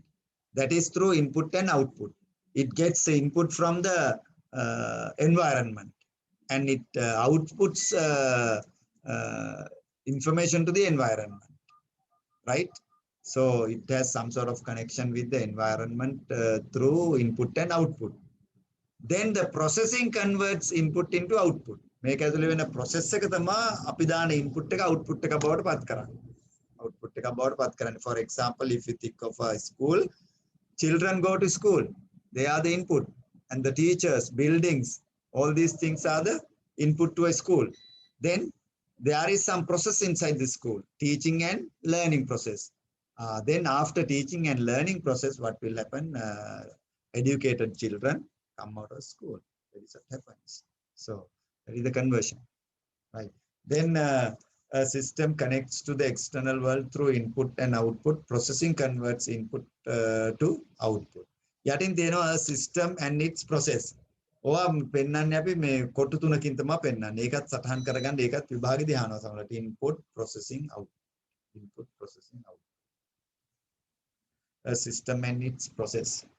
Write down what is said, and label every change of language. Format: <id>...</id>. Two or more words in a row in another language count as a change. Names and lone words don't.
<en>That is through input and output. It gets the input from the environment, and it outputs information to the environment, right? So it has some sort of connection with the environment through input and output. Then the processing converts input into output.</en> <si>මේක ඇතුලේ වෙන process එක තමයි අපි දාන input එක output එක බවට පත් කරන්නේ. Output එක බවට පත් කරන්නේ.</si> <en>For example, if you think of a school, children go to school. They are the input, and the teachers, buildings, all these things are the input to a school. Then there is some process inside the school, teaching and learning process. Then after teaching and learning process, what will happen? Educated children come out of school. That is what happens. So that is the conversion, right? Then a system connects to the external world through input and output. Processing converts input to output.</en> <si>යටින් තියෙනවා</si> <en>a system and its process.</en> <si>ඔවා පෙන්වන්නේ අපි මේ කොටු තුනකින් තමයි පෙන්වන්නේ. ඒකත් සටහන් කරගන්න ඒකත් විභාගෙදී අහනවා සමහරවිට</si> <en>input processing output. Input processing output. A system and its process.</en>